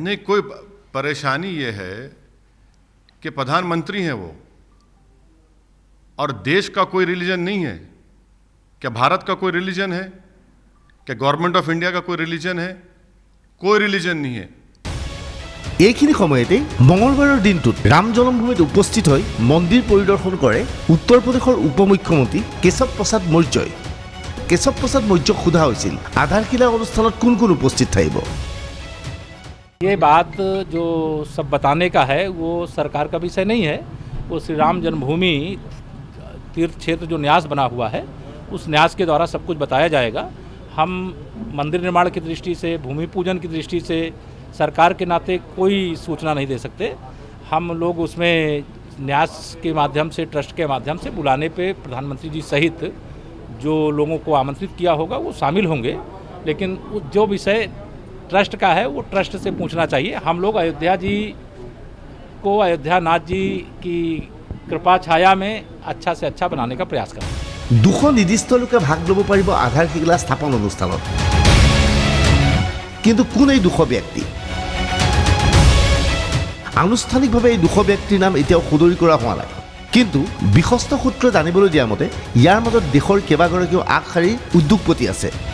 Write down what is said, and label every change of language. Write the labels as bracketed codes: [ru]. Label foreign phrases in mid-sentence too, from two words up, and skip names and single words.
[hi] नहीं, कोई परेशानी ये है कि प्रधानमंत्री हैं वो, और देश का कोई रिलीजन नहीं है। क्या भारत का कोई रिलीजन है? क्या [en] Government of India [hi] का कोई रिलीजन है? कोई रिलीजन नहीं है। [as] এইখিনি সময়তেই মঙলবাৰৰ দিনটোত ৰাম জন্মভূমিত উপস্থিত হৈ মন্দিৰ পৰিদৰ্শন কৰে উত্তৰ প্ৰদেশৰ উপ মুখ্যমন্ত্ৰী কেশৱ প্ৰসাদ মৌৰ্যই। কেশৱ প্ৰসাদ মৌৰ্যক সোধা হৈছিল আধাৰশিলা অনুষ্ঠানত কোন কোন উপস্থিত থাকিব। [hi] ये बात जो सब बताने का है वो सरकार का विषय नहीं है। वो श्री राम जन्मभूमि तीर्थ क्षेत्र जो न्यास बना हुआ है उस न्यास के द्वारा सब कुछ बताया जाएगा। हम मंदिर निर्माण की दृष्टि से, भूमि पूजन की दृष्टि से सरकार के नाते कोई सूचना नहीं दे सकते। हम लोग उसमें न्यास के माध्यम से, ट्रस्ट के माध्यम से बुलाने पे प्रधानमंत्री जी सहित जो लोगों को आमंत्रित किया होगा वो शामिल होंगे, लेकिन जो विषय ट्रस्ट का है वो ट्रस्ट से पूछना चाहिए। हम लोग अयोध्या जी को, अयोध्यानाथ जी की कृपा छाया में अच्छा से अच्छा बनाने का प्रयास करें। [as] 200 নিৰ্দিষ্ট লোকে ভাগ ল'ব পাৰিব আধাৰশিলা স্থাপন অনুষ্ঠানত। কিন্তু কোন এই 200 ব্যক্তি? আনুষ্ঠানিকভাৱে এই 200 ব্যক্তিৰ নাম এতিয়াও সদৰি কৰা হোৱা নাই। কিন্তু বিশ্বস্ত সূত্ৰই জানিবলৈ দিয়া মতে ইয়াৰ মাজত দেশৰ কেইবাগৰাকীও আগশাৰীৰ উদ্যোগপতি আছে।